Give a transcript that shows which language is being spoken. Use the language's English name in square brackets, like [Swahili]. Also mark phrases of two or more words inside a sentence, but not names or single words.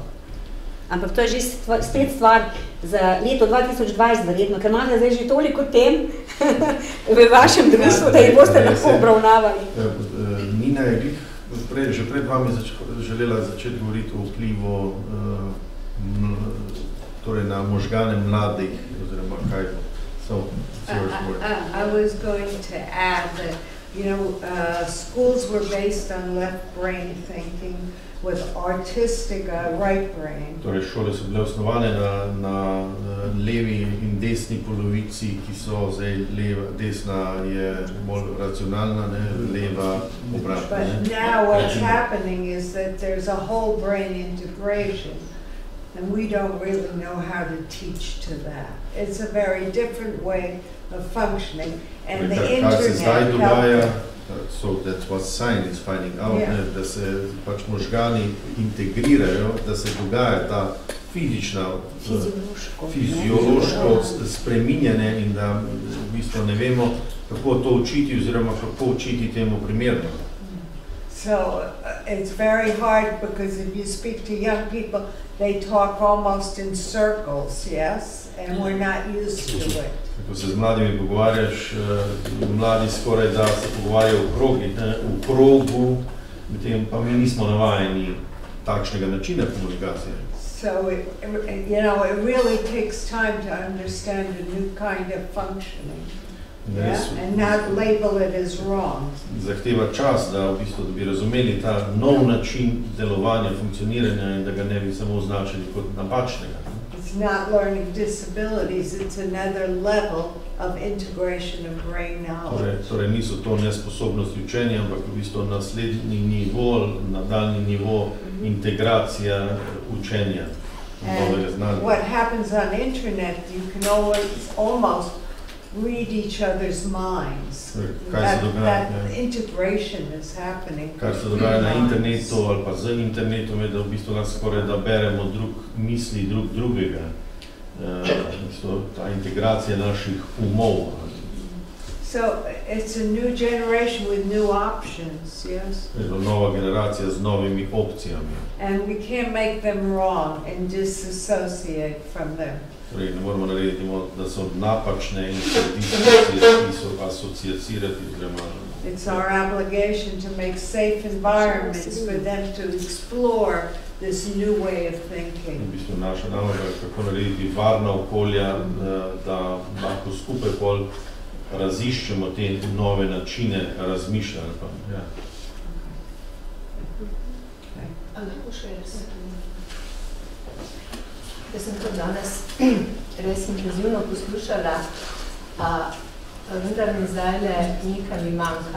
[Slovenian] Ampak to je že spet stvar za leto 2020 verjetno, ker imate zdaj že toliko tem v vašem društvu, da jih boste lahko obravnavali. Nina je že pred vami želela začeti govoriti o vplivu torej na možgane mladih, oziroma kaj so. [English] I was going to add that, you know, schools were based on left brain thinking with artistic right brain. [Slovenian] Torej, šole so bile osnovane na levi in desni polovici, ki so zdaj leva, desna je bolj racionalna, ne, leva obratna. [English] But now what's happening is that there's a whole brain integration. And we don't really know how to teach to that. It's a very different way of functioning. And the internet helped. So that's what science is finding out, [Slovenian] da se pač možgani integrirajo, da se dogaja ta fiziološko spreminjanje in da v bistvu ne vemo, kako to učiti oziroma kako učiti temu primerno. [English] So it's very hard because if you speak to young people, they talk almost in circles, yes, and we're not used to it. [Slovenian] Ko se z mladimi pogovarjaš, mladi skoraj da se pogovarjajo v krogu, medtem pa mi nismo navajeni takšnega načina komunikacije. [English] So you know, it really takes time to understand a new kind of functioning. And not label it as wrong. [Slovenian] Zahteva čas, da v bistvu da bi razumeli ta nov način delovanja, funkcioniranja in da ga ne bi samo označili kot napačnega. [English] It's not learning disabilities, it's another level of integration of brain knowledge. [Slovenian] Torej niso to nesposobnosti učenja, ampak v bistvu naslednji nivo, nadaljni nivo integracija učenja novega znanja. [English] What happens on internet, you can almost read each other's minds. That integration is happening. [Slovenian] Kar se dogaja na internetu ali pa z internetom je, da v bistvu nas skoraj da beremo misli drugega. Ta integracija naših umov. [English] So it's a new generation with new options, yes? [Slovenian] Nova generacija z novimi opcijami. [English] And we can't make them wrong and disassociate from them. [Slovenian] Torej, ne moramo narediti, da so napačne in so asociacirati. [English] It's our obligation to make safe environments for them to explore this new way of thinking. [Slovenian] V bistvu naša naloga je, kako narediti varna okolja, da lahko skupaj pol raziščemo te nove načine razmišljanja. Lahko še jaz. Jaz sem to danes res intenzivno poslušala, vendar mi zdajle nekaj mi manjka.